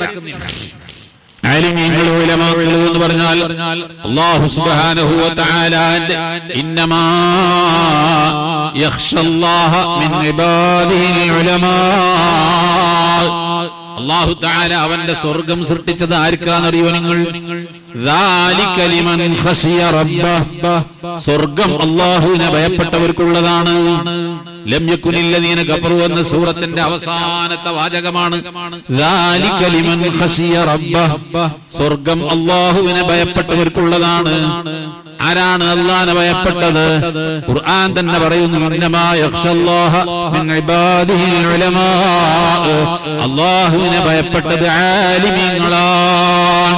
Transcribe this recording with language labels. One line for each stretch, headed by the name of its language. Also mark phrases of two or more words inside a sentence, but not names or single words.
Malayalam: ആലിമീങ്ങൾ, ഉലമാക്കൾ എന്ന് പറഞ്ഞാൽ
Arabic: الله سبحانه وتعالى إنما يخشى الله من عباده العلماء. الله تعالى
Malayalam: അവന്റെ സ്വർഗ്ഗം സൃഷ്ടിച്ചത് ആർക്കാണെന്നറിയോ നിങ്ങൾ?
Arabic: ذَلِكَ لِمَنْ خَشِيَ رَبَّهُ.
Malayalam: സ്വർഗ്ഗം അല്ലാഹുവിനെ ഭയപ്പെട്ടവർക്കുള്ളതാണ്.
Arabic: لم يكن الذين كفروا
Malayalam: എന്ന സൂറത്തിന്റെ അവസാനത്തെ വാചകമാണ്
Arabic: ذَلِكَ لِمَنْ خَشِيَ رَبَّهُ.
Malayalam: സ്വർഗ്ഗം അല്ലാഹുവിനെ ഭയപ്പെട്ടവർക്കുള്ളതാണ്. ആരാണ് അല്ലാഹുവിനെ ഭയപ്പെട്ടത്? ഖുർആൻ തന്നെ പറയുന്നു,
Arabic: إنما يخشى الله من عباده العلماء.
Malayalam: അല്ലാഹുവിനെ ഭയപ്പെട്ടത് ആലിമീങ്ങളാണ്.